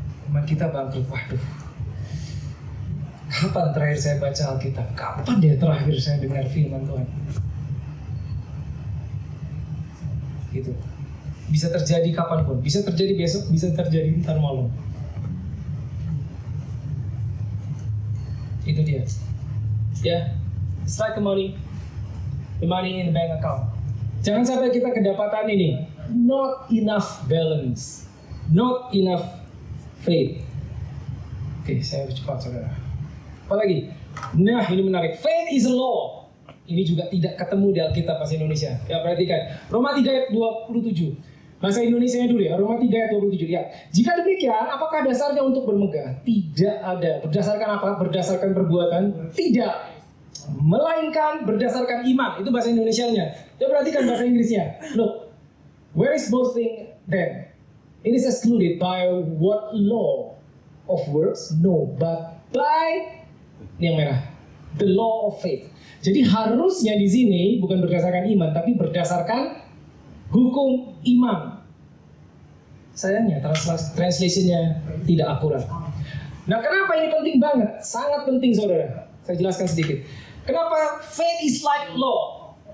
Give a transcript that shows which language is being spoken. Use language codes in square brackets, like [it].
[id] Iman kita bangkrut, waduh. Kapan terakhir saya baca Alkitab? Kapan dia terakhir saya dengar firman Tuhan? Gitu. Bisa terjadi kapanpun, bisa terjadi besok, bisa terjadi ntar malam. Itu dia. [en] Ya, it's like the money in the bank account. [id] Jangan sampai kita kedapatan ini, [en] not enough balance, not enough faith. [id] Oke, saya harus cepat saudara. Apalagi? Nah, ini menarik. [en] Faith is a law. [id] Ini juga tidak ketemu di Alkitab bahasa Indonesia. Ya, perhatikan. Roma 3 ayat 27. Bahasa Indonesianya dulu ya, Roma 3 ayat 27. Ya. Jika demikian, apakah dasarnya untuk bermegah? Tidak ada. Berdasarkan apa? Berdasarkan perbuatan? Tidak. Melainkan berdasarkan iman. Itu bahasa Indonesianya. Coba perhatikan bahasa Inggrisnya. [en] Look, where is boasting then? It is excluded by what law of works? No, but by, [id] ini yang merah, [en] the law of faith. [id] Jadi harusnya di sini bukan berdasarkan iman, tapi berdasarkan hukum iman. Sayangnya translationnya tidak akurat. Nah, kenapa ini penting banget? Sangat penting saudara. Saya jelaskan sedikit. [en] Kenapa faith is like law?